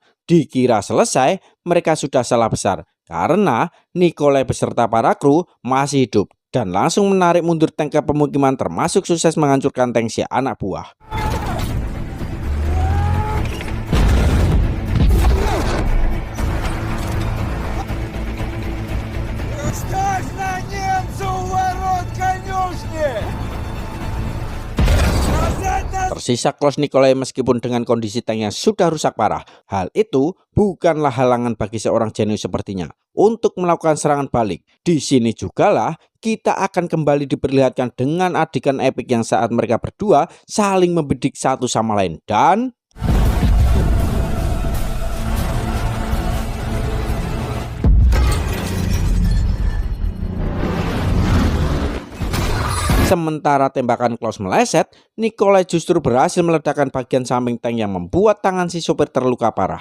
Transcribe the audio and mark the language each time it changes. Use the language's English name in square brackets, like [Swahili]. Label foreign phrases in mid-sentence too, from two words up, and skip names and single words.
[Indonesian] Dikira selesai, mereka sudah salah besar karena Nikolai beserta para kru masih hidup dan langsung menarik mundur tank ke pemukiman termasuk sukses menghancurkan tank si anak buah. [Russian] Ставь на немца у ворот конюшни! [Indonesian] Tersisa Klaus Nikolai meskipun dengan kondisi tank yang sudah rusak parah. Hal itu bukanlah halangan bagi seorang jenius sepertinya untuk melakukan serangan balik. Di sini jugalah kita akan kembali diperlihatkan dengan adegan epik yang saat mereka berdua saling membidik satu sama lain dan sementara tembakan Klaus meleset, Nikolai justru berhasil meledakkan bagian samping tank yang membuat tangan si sopir terluka parah.